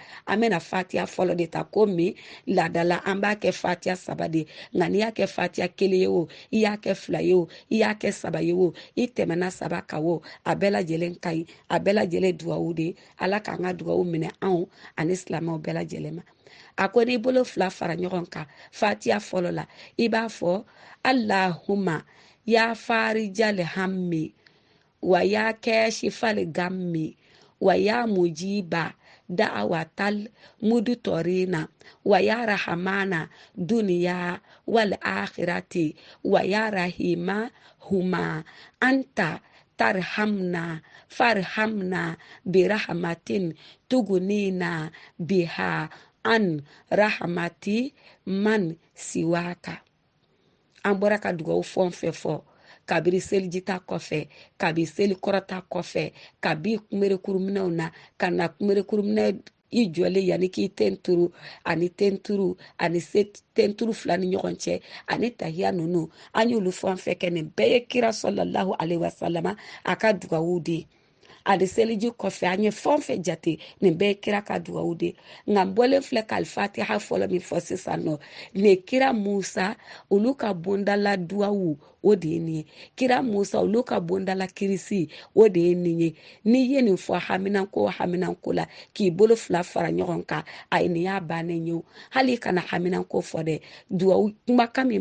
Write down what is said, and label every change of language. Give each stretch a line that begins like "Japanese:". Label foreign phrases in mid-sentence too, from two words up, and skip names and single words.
Bambara: An bɛna fatiha fɔlɔ de ta ko min laadala an b'a kɛ fatiha 3 de, nka n'i y'a kɛ fatiha 1 ye o, i y'a kɛ 2 ye o, i y'a kɛ 3 ye o, i tɛmɛna 3 kan o, a bɛɛ lajɛlen ka ɲi, a bɛɛ lajɛlen duwawu de ye. Ala k'an ka duwawu minɛ anw ani silamɛw bɛɛ lajɛlen ma. A ko n'i bolo 2 fara ɲɔgɔn kan fatiha fɔlɔ la
Arabic: i b'a fɔ اللهم يا فارج الهم ويا كاشف الغم ويا مجيب دعوة المضطرين ويا رحمن الدنيا والآخرة ويا رحيمهما أنت ترحمنا فارحمنا برحمة تغنينا بها عن رحمة من سواك.
Bambara: An bɔra ka dugawu fɛn fɛn fɔ kabiri selijita kɔfɛ, kabi seli kɔrɔta kɔfɛ, kabi kunberekurumɛnɛw na, ka na kunberekurumɛnɛ i jɔlen yanni k'i tenturu ani tenturu ani tenturu 2 ni ɲɔgɔn cɛ ani tahiya ninnu an y'olu fɛn fɛn kɛ nin bɛɛ ye kira
Arabic: صلى الله عليه وسلم
Bambara: a ka dugawu de ye. a de seliji kɔfɛ an ye fɛn fɛn jate nin bɛɛ ye kira ka dugawu de nka n bɔlen filɛ ka alifatiha fɔlɔ min fɔ sisan nɔ nin ye kira musa olu ka bondala dugawu o de ye nin ye kira musa olu ka bondala kirisi o de ye nin ye n'i ye nin fɔ haminanko la k'i bolo fila fara ɲɔgɔn kan a ye nin y'a bannen ye hali kana haminanko fɔ dɛ dugawu kumakan min